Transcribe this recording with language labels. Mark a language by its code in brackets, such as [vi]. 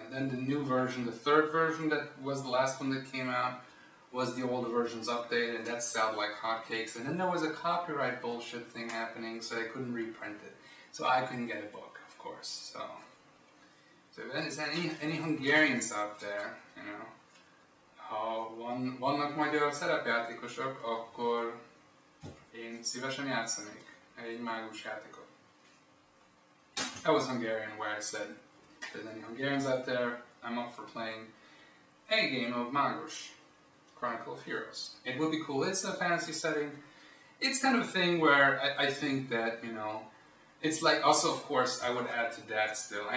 [en] And then the new version, the third version that was the last one that came out, was the older version's update, and that sounded like hotcakes. And then there was a copyright bullshit thing happening, so they couldn't reprint it. So I couldn't get a book, of course. So is there any Hungarians out there, you know? [hu] Ha vannak magyar szerepjátékosok, akkor én szívesen játszanék egy mágus játékot. [en] That was Hungarian, where I said, if there's any Hungarians out there, I'm up for playing a game of Magus, Chronicle of Heroes. It would be cool. It's a fantasy setting. It's kind of a thing where I think that, you know, it's like, also of course, I would add to that still.